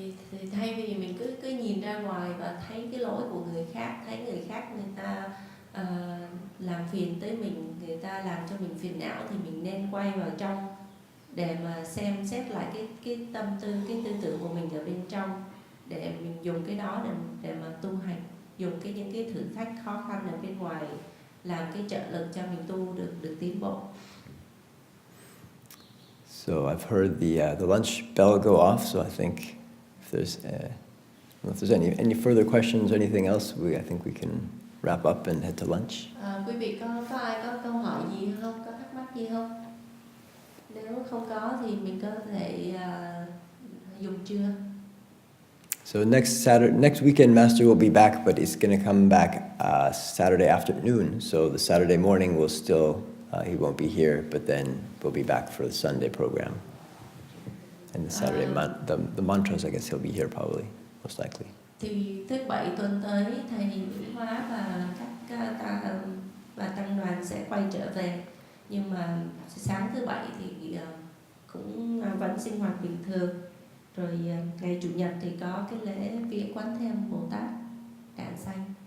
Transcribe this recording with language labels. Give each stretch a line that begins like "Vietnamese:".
Vietnamese: Thì thay vì mình cứ nhìn ra ngoài và thấy cái lỗi của người khác, thấy người khác người ta làm phiền tới mình, người ta làm cho mình phiền não, thì mình nên quay vào trong để mà xem xét lại cái tâm tư, cái tư tưởng của mình ở bên trong, để mình dùng cái đó để mà tu hành, dùng những cái thử thách khó khăn ở bên ngoài làm cái trợ lực cho mình tu được tiến bộ.
English: So I've heard the lunch bell go off, so I think if there's any further questions or anything else, I think we can wrap up and head to lunch.
Vietnamese: Quý vị có ai có câu hỏi gì không, có thắc mắc gì không? Nếu không có thì mình có thể dùng trưa.
English: So next weekend, Master will be back, but he's going to come back Saturday afternoon. So the Saturday morning will still, he won't be here, but then we'll be back for the Sunday program. And the Saturday, the mantras, I guess he'll be here probably, most likely.
Vietnamese: Thì thứ Bảy tuần tới thầy YongHua và các tăng đoàn sẽ quay trở về, nhưng mà sáng thứ Bảy thì cũng vẫn sinh hoạt bình thường. Rồi ngày Chủ nhật thì có cái lễ phía Quán Thêm Bồ Tát Đản Sanh.